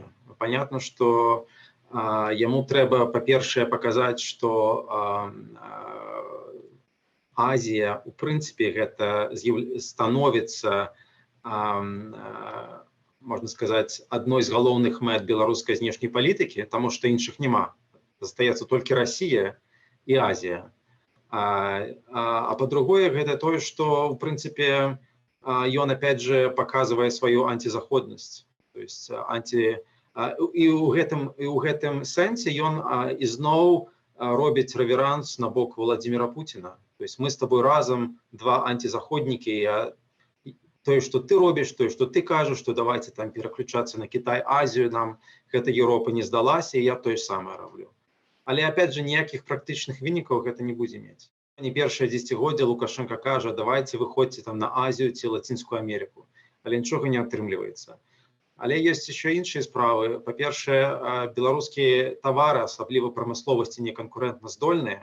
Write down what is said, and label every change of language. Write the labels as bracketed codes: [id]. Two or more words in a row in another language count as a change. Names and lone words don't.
[be] Понятно, што яму трэба, па-першае, паказаць, што Азія, у прынцыпе, гэта становіцца, можна сказаць, адной з галоўных мэт беларускай знешняй палітыкі, таму што іншых няма. Застаецца толькі Расія і Азія. А по-другое, гэта тое, што, у прынцыпе, ён, [ru] опять же, [be] паказвае сваю антизаходнасць. [ru] То есть, [be] і ў гэтым сэнсе ён ізноў робіць рэверанс на бок Владимира Путина. [ru] То есть мы с тобой разом два антизаходники, [be] тое, што ты робіш, тое, што ты кажаш, што давайте там пераключацца на Кітай, Азію, нам гэта Еўропа не здалася, і я тое самае раблю. Але, [ru] опять же, [be] ніякіх практычных вынікаў гэта не будзе мець. Не першае дзесяцігоддзе Лукашенко кажа, давайте выходзьце там на Азію ці Лацінскую Амерыку. Але нічога не атрымліваецца. Але ёсць яшчэ іншыя справы. Па-першае, беларускія тавары, асабліва прамысловасці, не канкурэнтназдольныя.